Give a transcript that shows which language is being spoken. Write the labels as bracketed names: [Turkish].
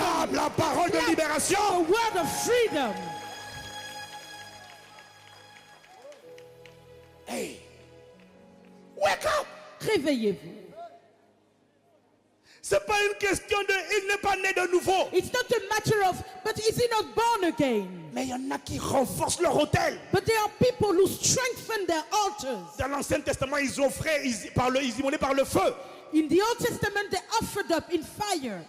[French] Acclame la parole de [English] Clap [French] libération. [English] the word of freedom. Hey, wake up! [French] Réveillez-vous. C'est pas une question de il n'est pas né de nouveau. [English] It's not a matter of, but is he not born again? [French] Mais il y en a qui renforcent leur autel. [English] But there are people who strengthen their altars. [French] Dans l'Ancien Testament, ils offraient, ils immolaient par le feu. [English] In the Old Testament, they offered up in fire.